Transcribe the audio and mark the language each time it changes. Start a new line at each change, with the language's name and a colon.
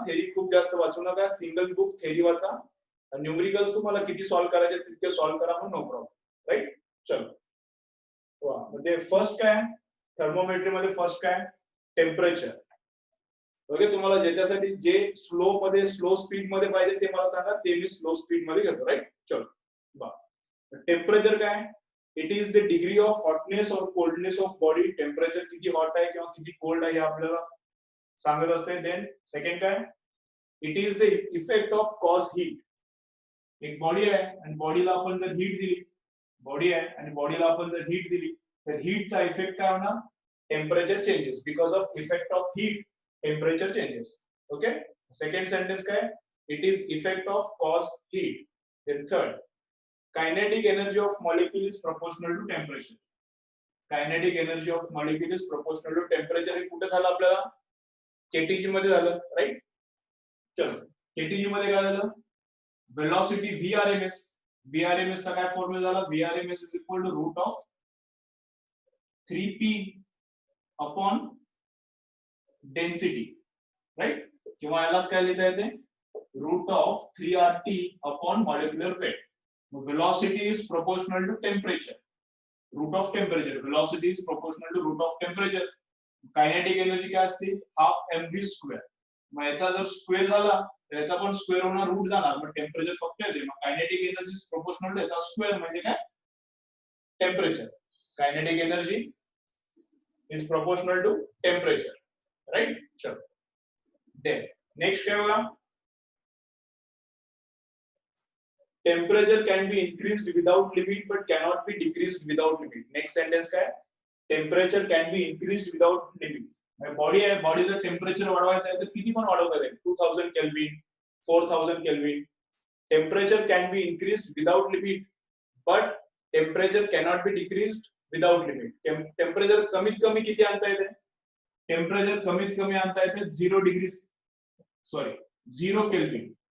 Marathi: Theory खूप जास्त वाचू नका. सिंगल बुक थेअरी वाचा. न्यूमरिकल्स तुम्हाला किती सॉल्व्ह करायचे तितके सॉल्व्ह करा मग नो प्रॉब्लेम. राईट. चलो म्हणजे फर्स्ट काय थर्मोमेट्री मध्ये फर्स्ट काय टेम्परेचर. ओके. तुम्हाला ज्याच्यासाठी जे स्लो मध्ये स्लो स्पीड मध्ये पाहिजे ते मला सांगा. ते मी स्लो स्पीड मध्ये घेतो. राईट. चलो बा टेम्परेचर काय.
English: It is the degree of hotness और coldness of body.
Marathi: टेम्परेचर किती हॉट आहे किंवा किती कोल्ड आहे हे आपल्याला सांगत असते.
English: Then second काय it is the effect of cause heat.
Marathi: एक बॉडी आहे आणि बॉडीला आपण जर हीट दिली, बॉडी आहे आणि बॉडीला आपण जर हीट दिली तर हीटचा इफेक्ट काय होणार.
English: Temperature changes. Because of effect of heat temperature changes. Okay. Second sentence काय it is effect of cause heat. Then third kinetic energy of molecule is proportional to temperature. Kinetic energy of molecule is proportional to temperature.
Marathi: हे कुठे झालं आपल्याला KTG मध्ये झालं. Right. चलो KTG मध्ये काय झालं वेलॉसिटी VRMS. VRMS चा काय फॉर्म्युला झाला.
English: VRMS is equal to root of 3p upon density. Right.
Marathi: किंवा यालाच काय लिहिता येते
English: root of 3RT upon molecular weight. Velocity is proportional to temperature. Root of temperature. Velocity is proportional to root of temperature.
Marathi: Kinetic energy काय असते half mv square. मग याचा जर स्क्वेअर झाला तर याचा पण स्क्वेअर होणार रूट जाणार. मग टेम्परेचर फक्त येते. मग
English: kinetic energy is proportional to
Marathi: याचा स्क्वेअर म्हणजे काय temperature.
English: Kinetic energy is proportional to temperature. Right.
Marathi: चलो देन नेक्स्ट काय बघा.
English: Temperature can be increased without limit but cannot be decreased without limit. Next sentence काय temperature can be increased without limit.
Marathi: Body आहे. बॉडीचं temperature वाढवायचं आहे तर किती पण वाढवता येईल.
English: 2000 kelvin 4000 kelvin. Temperature can be increased without limit but temperature cannot be decreased without limit.
Marathi: Temperature कमीत कमी किती आणता येते. टेम्परेचर कमीत कमी आणता येते 0 केल्विन.